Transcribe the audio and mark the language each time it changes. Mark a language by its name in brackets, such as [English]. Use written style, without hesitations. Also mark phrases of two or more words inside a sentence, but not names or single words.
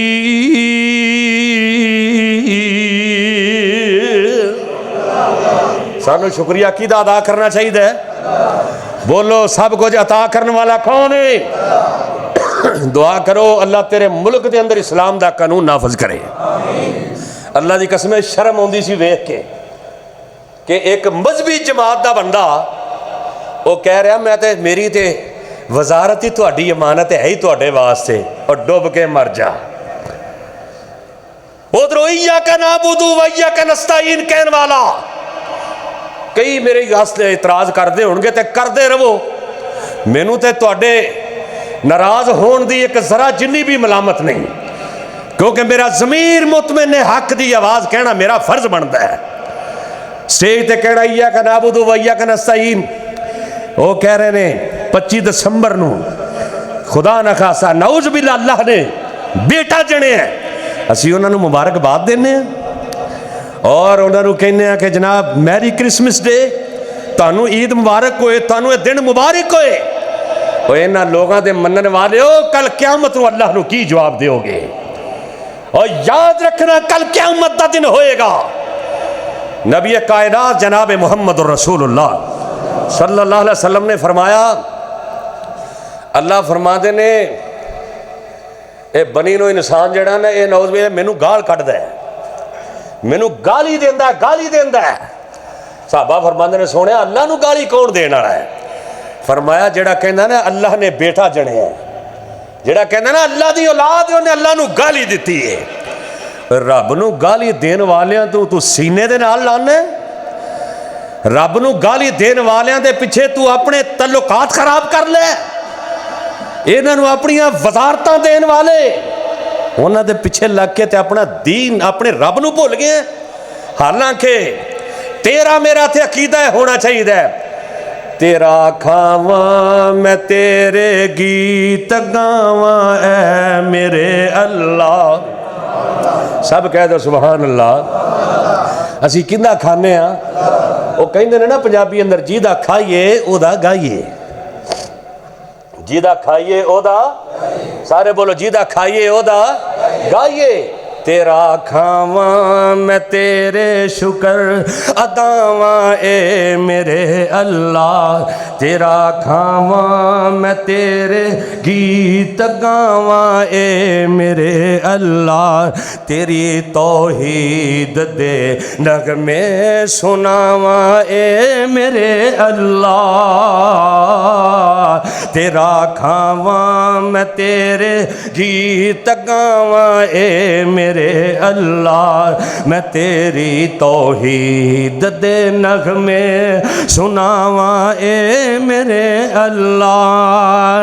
[Punjabi] سانو شکریہ کیدا ادا کرنا چاہیے؟ بولو سب کچھ عطا کرنے والا کون ہے؟ دعا کرو اللہ تیرے ملک دے اندر اسلام دا قانون نافذ کرے۔ اللہ دی قسم شرم ہوندی سی ویکھ کے کہ ایک مذہبی جماعت دا بندہ وہ کہہ رہا میں تے میری تے وزارت ہی تہاڈی امانت ہے ہی تہاڈے واسطے، اور ڈوب کے مر جا۔ ادھروں [Arabic] ایاک نعبد و ایاک نستعین [Punjabi] کہن والا کئی میرے واسطے اعتراض کردے ہونگے تے کردے رہو، مینوں تے تہاڈے ناراض ہون دی ایک ذرا جنی بھی ملامت نہیں، کیونکہ میرا ضمیر مطمئن حق دی آواز کہنا میرا فرض بنتا ہے۔ سٹیج تے کہنا [Arabic] ایاک نعبد و ایاک نستعین، [Punjabi] وہ کہہ رہے نے 25 دسمبر نو خدا نہ خاصا [Arabic] نعوذ باللہ [Punjabi] اللہ نے بیٹا جنے ہیں، اسی انہوں نے مبارکباد دینے ہیں اور انہوں نے کہنے ہیں کہ جناب [English] merry Christmas day, [Punjabi] تانوں عید مبارک ہوئے، تانوں دن مبارک ہوئے۔ اور انہاں لوگاں دے منن والے ہو، کل قیامت نو اللہ نو کی جواب دیو گے؟ اور یاد رکھنا کل قیامت دا دن ہوئے گا۔ نبی کائنات جناب محمد رسول اللہ [Arabic] صلی اللہ علیہ وسلم [Punjabi] نے فرمایا، اللہ فرما دے نے اے بنی نو انسان جڑا نا اے [Arabic] نعوذ باللہ [Punjabi] مینوں گال کٹ دے، مینوں گالی دیندا ہے، گالی دیندا ہے۔ صحابہ فرماندے نے سونے اللہ نو گالی کون دین والا ہے؟ فرمایا جڑا کہندا نا اللہ نے بیٹا جنے ہے، جڑا کہندا نا اللہ دی اولاد ہے، انہیں اللہ نو گالی دیتی ہے۔ رب نو گالی دین والیاں تو سینے دے نال لانا ہے؟ رب نو گالی دین والیاں دے پیچھے تو اپنے تعلقات خراب کر لے؟ انہاں نو اپنی وزارتاں دین والے انہاں دے پیچھے لگ کے تے اپنا دین اپنے رب نو بھول گئے ہیں۔ حالانکہ تیرا میرا تے عقیدہ ہونا چاہیے ہے، تیرا کھاواں میں تیرے گیت گاواں اے میرے اللہ، سب کہہ دو [Arabic] سبحان اللہ۔ [Punjabi] اسی کندہ کھانے ہاں، وہ کہندے نے نا پنجابی اندر جیدہ کھائیے او دا گائیے، جیدہ کھائیے او دا، سارے بولو جیدہ کھائیے او دا گائیے۔ تیرا کھاواں میں تیرے شکر اداواں اے میرے اللہ، تیرا کھاواں میں تیرے گیت گاواں اے میرے اللہ، تیری توحید دے نغمے سناواں اے میرے اللہ، تیرا کھاواں میں تیرے گیت گاواں اے میرے اللہ، میں تیری توحید دے نغمے سناواں اے میرے اللہ۔